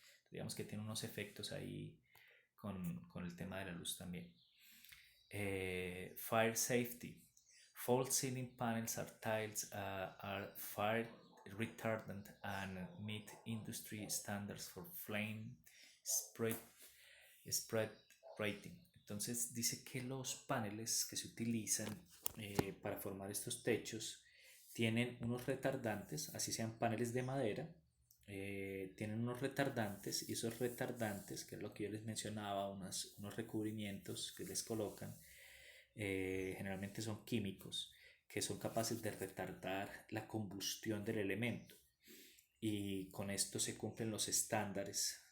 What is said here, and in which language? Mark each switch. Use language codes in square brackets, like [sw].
[es] Digamos que tiene unos efectos ahí con el tema de la luz también. [en] Fire safety. False ceiling panels are fire retardant and meet industry standards for flame spread rating. [es] Entonces dice que los paneles que se utilizan para formar estos techos tienen unos retardantes, así sean paneles de madera, tienen unos retardantes y esos retardantes, que es lo que yo les mencionaba, unos recubrimientos que les colocan, generalmente son químicos que son capaces de retardar la combustión del elemento y con esto se cumplen los estándares.